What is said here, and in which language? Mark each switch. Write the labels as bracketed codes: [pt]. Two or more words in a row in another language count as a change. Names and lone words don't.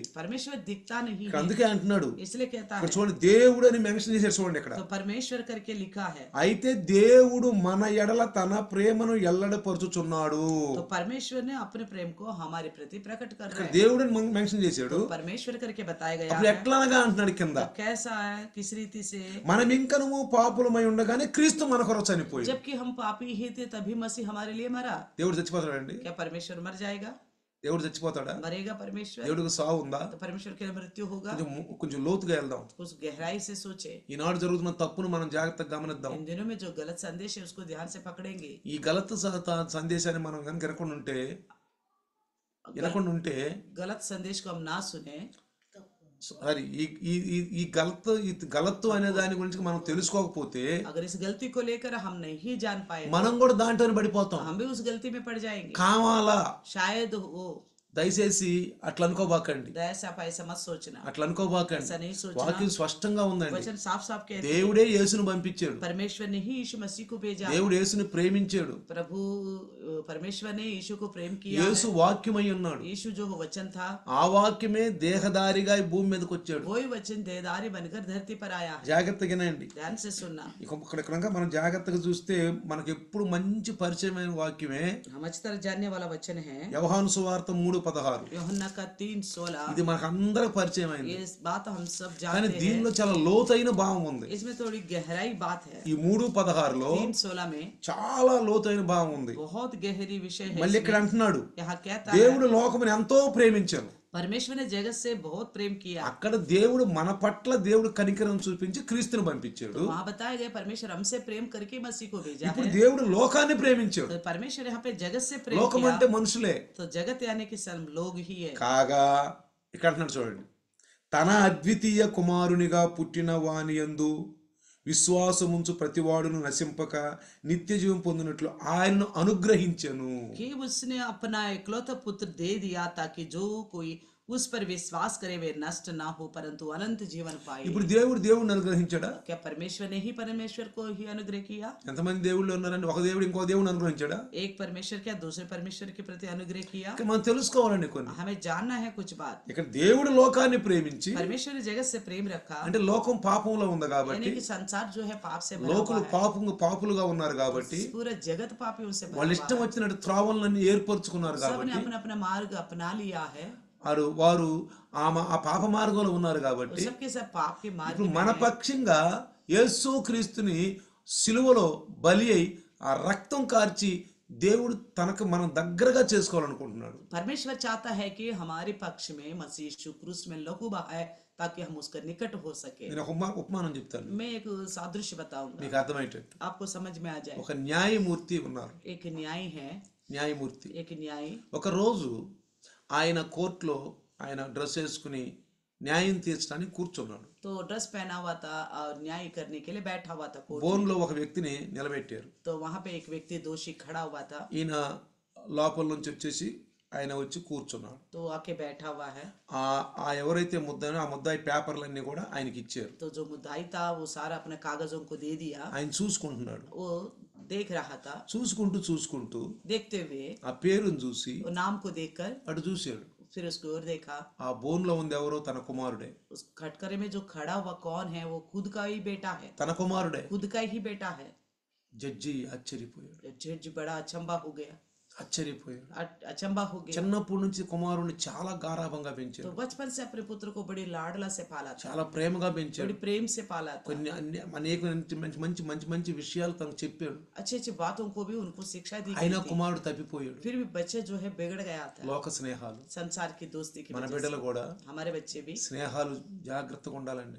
[hi] परमेश्वर दिखता नहीं [te] ఇక్కడ [hi] है, [te] అందుకే అంటున్నాడు, [hi] इसलिए कहता [te] ఇక్కడ [hi] है। [te] చూడండి దేవుడు అని మెన్షన్ చేశారు చూడండి ఇక్కడ. [hi] तो परमेश्वर करके लिखा है। [te] అయితే దేవుడు మన ఎడల తన ప్రేమను ఎల్లడపరుచుచున్నాడు. [hi] तो परमेश्वर ने अपने प्रेम को हमारे प्रति प्रकट कर रहा है। [te] దేవుడు అని మెన్షన్ చేశాడు. [hi] परमेश्वर करके बताया गया [te] అప్పుడు [hi] है। [te] ఎట్లాగా అంటున్నాడు కింద, [hi] तो कैसा है, किस रीति से, [te] మనం ఇంకనము పాపులమై ఉండగానే క్రీస్తు మన కొరకు చనిపోయాడు. [hi] जबकि हम पापी ही थे तभी मसीह हमारे लिए मरा। [te] దేవుడు చచ్చిపోతాడండి? [hi] क्या परमेश्वर मर जाएगा? [te] దేవుడు చచ్చిపోతాడా? [hi] मरेगा परमेश्वर? [te] దేవుడికి సావు ఉందా? [hi] तो परमेश्वर के लिए मृत्यु होगा? [te] కొంచెం లోతుగా వెళ్దాం. [hi] उस गहराई से सोचे। [te] ఈనాడు జరుగుతున్న తప్పును మనం జాగ్రత్తగా గమనిద్దాం. [hi] इन दिनों में जो गलत संदेश है उसको ध्यान से पकड़ेंगे। [te] ఈ గలత్ సందేశాన్ని మనం కనుక వినకుండా ఉంటే [hi] गलत संदेश को हम ना सुने, [te] సారీ ఈ గలత్తు అనే దాని గురించి మనం తెలుసుకోకపోతే [hi] अगर इस गलती को लेकर हम नहीं जान पाए [te] మనం కూడా దాంట్లోనే పడిపోతాం. [hi] हम भी उस गलती में पड़ जाएंगे। [te] కావాలా? [hi] शायद हो, [te] దయచేసి అట్లా అనుకోబాకండి, [hi] दया आप ऐसा मत सोचना, [te] అట్లా అనుకోబాకండి. [hi] ऐसा नहीं सोचना। [te] వాక్యం స్పష్టంగా ఉందండి. [hi] वचन साफ साफ कहते हैं [te] దేవుడే యేసును పంపించాడు. [hi] परमेश्वर ने ही यीशु मसीह को भेजा। [te] దేవుడు యేసుని ప్రేమించాడు. [hi] प्रभु परमेश्वर ने यीशु को प्रेम किया [te] యేసు [hi] है। [te] వాక్యమై ఉన్నాడు. [hi] यीशु जो वचन था [te] ఆ వాక్యమే దేహధారిగా ఈ భూమి మీదకి వచ్చాడు. [hi] वही वचन देहधारी बनकर धरती पर आया है। [te] జాగ్రత్తగా వినండి. [hi] ध्यान से सुनना। [te] ఇక్కడ మనం జాగ్రత్తగా చూస్తే మనకి ఎప్పుడు మంచి పరిచయమైన వాక్యమే [hi] हम अच्छी तरह जानने वाला वचन है [te] యోహాను సువార్త 3:16. [hi] यूहन्ना का 3:16। [te] ఇది మనకు అందరికి పరిచయం అయింది. [hi] ये बात हम सब [te] కానీ [hi] जानते हैं, [te] దీనిలో చాలా లోతైన భావం ఉంది. [hi] इसमें थोड़ी गहराई बात है। [te] ఈ 3:16లో [hi] 3:16 में [te] చాలా లోతైన భావం ఉంది. [hi] बहुत गहरी विषय है। [te] మళ్ళీ ఇక్కడ అంటున్నాడు, [hi] यहाँ कहता है [te] దేవుడు లోకముని ఎంతో ప్రేమించాను. [hi] परमेश्वर ने जगत से बहुत प्रेम किया। [te] అక్కడ దేవుడు మన పట్ల దేవుడు కనికరం చూపించి క్రీస్తుని పంపించాడు. [hi] वहां बताया गया परमेश्वर हमसे प्रेम करके मसीह को भेजा [te] ఇప్పుడు [hi] है। [te] దేవుడు లోకాన్ని ప్రేమించాడు. [hi] तो परमेश्वर यहाँ पे जगत से प्रेम [te] లోకం [hi] किया, [te] అంటే మనుషులే. [hi] तो जगत यानी कि सब लोग ही है। [te] కాగా ఇక్కడ అంటున్నాడు చూడండి, తన అద్వితీయ కుమారునిగా పుట్టిన వాని యందు విశ్వాసముంచు ప్రతివాడును నశింపక నిత్య జీవం పొందినట్లు ఆయనను అనుగ్రహించెను. [hi] कि उसने अपना इकलौता पुत्र दे दिया ताकि जो कोई उस पर विश्वास करे वे नष्ट ना हो परंतु अनंत जीवन पाए। [te] ఇప్పుడు దేవుడిని అనుగ్రహించాడా? [hi] क्या परमेश्वर ने ही परमेश्वर को ही अनुग्रह किया? [te] ఎంతమంది దేవుళ్ళు ఉన్నారండి? ఒక దేవుడు ఇంకో దేవుడిని అనుగ్రహించాడా? [hi] एक परमेश्वर क्या दूसरे परमेश्वर के प्रति अनुग्रह किया? [te] ఇక్కడ మనం తెలుసుకోవాలండి కొన్ని. [hi] हमें जानना है कुछ बात। [te] ఇక్కడ దేవుడు లోకాన్ని ప్రేమించి, [hi] परमेश्वर ने जगत से प्रेम रखा, [te] అంటే లోకం పాపంలో ఉంది కాబట్టి, [hi] यानी कि संसार जो है पाप से भरा [te] లోకులు [hi] हुआ है, [te] పాపులుగా ఉన్నారు కాబట్టి [hi] पूरा जगत पापियों से भरा [te] వాళ్ళు [hi] हुआ [te] ఇష్టం [hi] है। [te] వచ్చినట్టు త్రోవలన్నీ ఏర్పరచుకున్నారు [hi] सबने [te] కాబట్టి [hi] अपना अपना मार्ग अपना लिया है, [te] వారు ఆ పాప మార్గంలో ఉన్నారు కాబట్టి [hi] सबके सब पाप के मार्ग [te] ఇప్పుడు [hi] में [te] మన [hi] है। [te] పక్షంగా యేసు క్రీస్తుని సిలువలో బలి అయి ఆ రక్తం కార్చి దేవుడు తనకు మనం దగ్గరగా చేసుకోవాలనుకుంటున్నాడు. [hi] परमेश्वर चाहता है कि हमारे पक्ष में मसीह यीशु क्रूस में लहू बहाए ताकि हम उसका निकट हो सके। [te] నేను ఒక ఉపమానం చెప్తాను [hi] मैं एक सादृश्य बताऊंगा, [te] మీకు అర్థమయ్యేటట్టు. [hi] आपको समझ में आ जाए। [te] ఒక న్యాయమూర్తి ఉన్నారు. [hi] एक न्याय है, [te] న్యాయమూర్తి [hi] एक न्याय [te] ఒక రోజు ఆయన కోర్టులో ఆయన డ్రెస్ వేసుకుని న్యాయం తీర్చడానికి కూర్చున్నాడు. [hi] तो ड्रेस पहना हुआ था और न्याय करने के लिए बैठा हुआ था कोर्ट। [te] బోన్లో ఒక వ్యక్తిని నిలబెట్టారు. [hi] तो वहां पे एक व्यक्ति दोषी खड़ा हुआ था, [te] ఈయన లోపల నుంచి వచ్చేసి ఆయన వచ్చి కూర్చున్నాడు. [hi] तो आके बैठा हुआ है। [te] ఆ ఎవరైతే ముద్దాయో ఆ ముద్దాయి పేపర్లన్నీ కూడా ఆయనకి ఇచ్చారు. [hi] तो जो मुद्दाई था वो सारा अपने कागजों को दे दिया, [te] ఆయన చూసుకుంటున్నాడు. [hi] वो देख रहा था। [te] చూసుకుంటూ [hi] देखते हुए [te] ఆ పేరును చూసి [hi] वो नाम को देखकर [te] అటు చూశాడు. [hi] फिर उसको और देखा, [te] ఆ బోన్లో ఉంది ఎవరో తన కుమారుడే. [hi] उस खटकरे में जो खड़ा हुआ कौन है? वो खुद का ही बेटा है, [te] తన కుమారుడే. [hi] खुद का ही बेटा है। [te] జడ్జి ఆశ్చర్యపోయాడు. [hi] जज बड़ा अचंबा हो गया, [te] ఆశ్చర్యపోయాడు. [hi] अचंबा हो गया। [te] చిన్నప్పటి నుంచి కుమారుడిని చాలా గారాభంగా [hi] तो [te] పెంచాడు. [hi] बचपन से अपने पुत्र को बड़ी लाडला से पाला था, [te] చాలా ప్రేమగా పెంచాడు. [hi] बड़ी प्रेम से पाला था। [te] కొన్ని అనేక మంచి మంచి మంచి మంచి విషయాలు తనకు చెప్పాడు. [hi] अच्छी अच्छी बातों को भी उनको शिक्षा दी गई [te] అయినా [hi] थी। [te] కుమారుడు తప్పిపోయాడు. [hi] फिर भी बच्चे जो है बिगड़ गया था, [te] లోక స్నేహాలు. [hi] संसार की दोस्ती की [te] మన [hi] वजह [te] బిడ్డలు కూడా [hi] से। हमारे बच्चे भी [te] స్నేహాలు జాగ్రత్తగా ఉండాలండి.